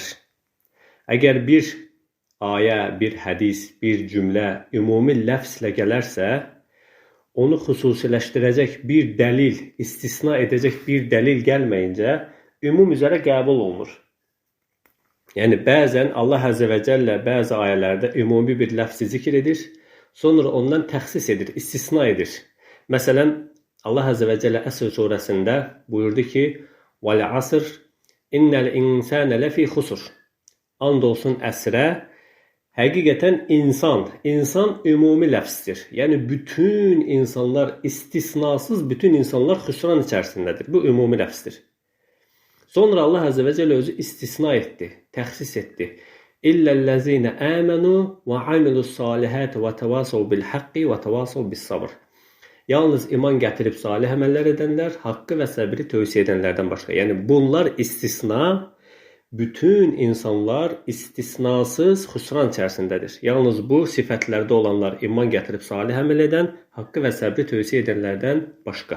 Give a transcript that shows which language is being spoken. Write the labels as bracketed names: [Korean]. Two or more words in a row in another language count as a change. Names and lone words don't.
[Azerbaijani] Əgər bir ayə, bir hədis, bir cümlə ümumi ləfslə gələrsə, onu xüsusiləşdirəcək bir dəlil, istisna edəcək bir dəlil gəlməyincə, ümum üzərə qəbul olunur. Yəni, bəzən Allah [Arabic] عز وجل [Azerbaijani] bəzi ayələrdə ümumi bir ləfsi zikr edir, sonra ondan təxsis edir, istisna edir. Məsələn, Allah [Arabic] عز وجل [Azerbaijani] Əsr surəsində buyurdu ki, [Arabic] وَالْعَصْرِ اِنَّ الْاِنْسَانَ لَفِي خُسُرٍ [Azerbaijani] And olsun əsrə, həqiqətən insan ümumi ləfsdir. Yəni, bütün insanlar, istisnasız bütün insanlar xüsran içərisindədir. Bu ümumi ləfsdir. Sonra Allah [Arabic] عز وجل [Azerbaijani] özü istisna etdi, təxsis etdi. [Arabic] إلا الذين آمنوا وعملوا الصالحات وتواصوا بالحق وتواصوا بالصبر. [Azerbaijani] Yalnız iman gətirib salih əməllər edənlər, haqqı və səbri tövsiyə edənlərdən başqa. Yəni bunlar istisna, bütün insanlar istisnasız xüsran içərisindədir. Yalnız bu sifətlərdə olanlar iman gətirib salih əməl edən, haqqı və səbri tövsiyə edənlərdən başqa.